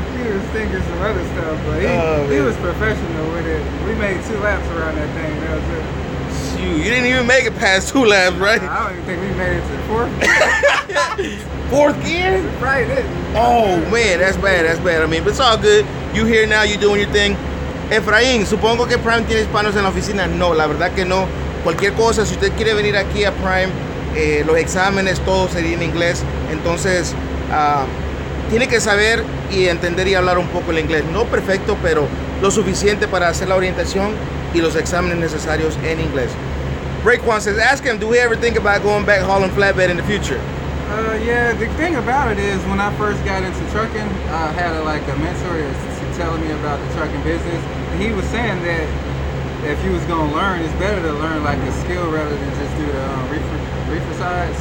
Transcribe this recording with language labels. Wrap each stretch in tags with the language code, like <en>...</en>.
<en>He was thinking some other stuff, but he was professional with it. We made 2 laps around that thing. That was it. Shoot, you didn't even make it past 2 laps, right? I don't even think we made it to the 4th. 4th gear? Right. Oh man, that's bad. I mean, but it's all good. You here now, you doing your thing.</en> <es>Efraín, supongo que Prime tiene hispanos en la oficina. No, la verdad que no. Cualquier cosa, si usted quiere venir aquí a Prime, los exámenes, todo sería en inglés. Entonces, tiene que saber y entender y hablar un poco el inglés. No perfecto, pero lo suficiente para hacer la orientación y los exámenes necesarios en inglés.</es> <en>Raekwon says, ask him, do we ever think about going back hauling flatbed in the future? Yeah, the thing about it is when I first got into trucking, I had a mentor telling me about the trucking business. And he was saying that if you was going to learn, it's better to learn like a skill rather than just do the reefer side.</en>